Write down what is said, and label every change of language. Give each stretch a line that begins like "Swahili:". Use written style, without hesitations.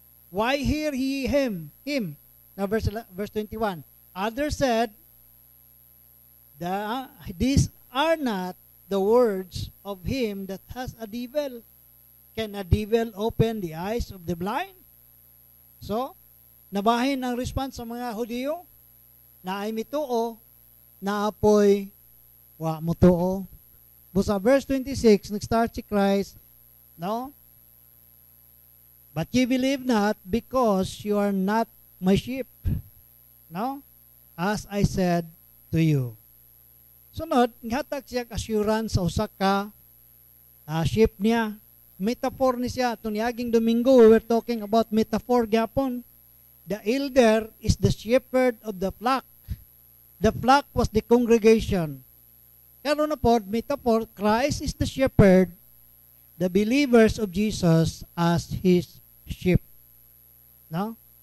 English: Why hear ye him?" Now verse 21. Others said, "These are not the words of him that has a devil. Can a devil open the eyes of the blind?"
Cebuano: So, nabahin ang response sa mga Hudiyo na ay mituo, na apoy wa mutuo. Busa verse 26, nag-start si Christ, no?
English: "But ye believe not, because you are not my sheep. No? As I said to you."
Cebuano: Sunod, ngatag siya assurance sa usa ka sheep niya. Metaphor ni siya. Itong niaging Domingo,
English: we were talking about metaphor gyapon. The elder is the shepherd of the flock. The flock was the congregation.
Cebuano: Pero na po,
English: metaphor, Christ is the shepherd, the believers of Jesus as His sheep. No?